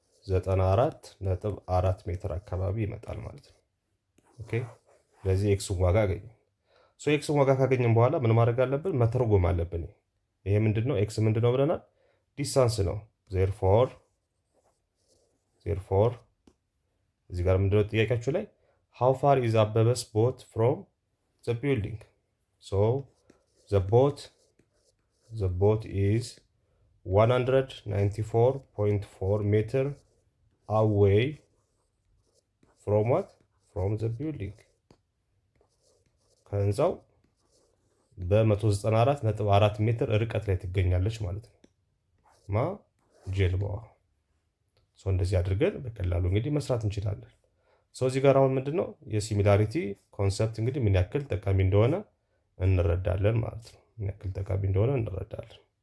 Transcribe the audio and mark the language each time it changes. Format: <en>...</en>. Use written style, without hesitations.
<am>194.4 ሜትር አካባቢ ይመጣል ማለት ነው። ኦኬ ስለዚህ ኤክስን ዋጋ አገኘን። ኤክስን ዋጋ ካገኘን በኋላ ምን ማድረግ አለብን? መተርጎም አለብን። ይሄ ምንድነው? ኤክስ ምንድነው ብለናል? ዲስታንስ ነው። ዜርፎር እዚህ ጋር ምንድነው ጥያቄያችሁ ላይ</am> <en>how far is አበበስ boat from the building? the boat is 194.4 meter away from what? from the building.</en> <am>ከህንፃው በ194.4 ሜትር ርቀት ላይ ትገኛለች ማለት ነው። ጀልባዋ። እንደዚህ አድርገን በቀላሉ እንግዲህ መስራት እንችላለን። እዚህ ጋር አሁን ምንድነው የሲሚላሪቲ ኮንሰፕት እንግዲህ ምን ያክል ጠቃሚ እንደሆነ እንረዳለን ማለት ነው። ምን ያክል ጠቃሚ እንደሆነ እንረዳለን።</am>